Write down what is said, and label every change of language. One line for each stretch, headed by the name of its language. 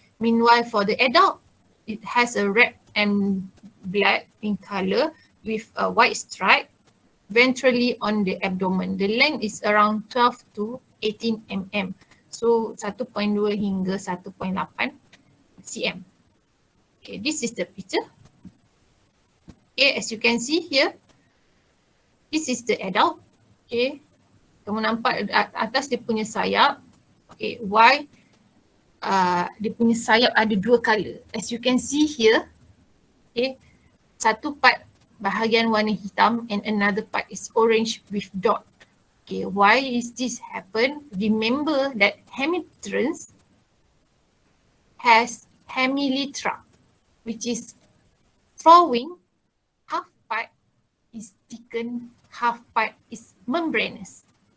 English: Meanwhile, for the adult, it has a red and black in color with a white stripe ventrally on the abdomen. The length is around 12 to 18 mm. So 1.2 hingga 1.8 cm. Okay, this is the picture. Okay, as you can see here, this is the adult.
Malay: Okay, kamu nampak atas dia punya sayap. Okay, why dia punya sayap ada 2 color.
English: As you can see here, okay,
Malay: satu part bahagian warna hitam
English: and another part is orange with dot. Okay, why is this happen? Remember that hemipterans has hemelytra, which is flowing, half part is thickened, half part is membranous.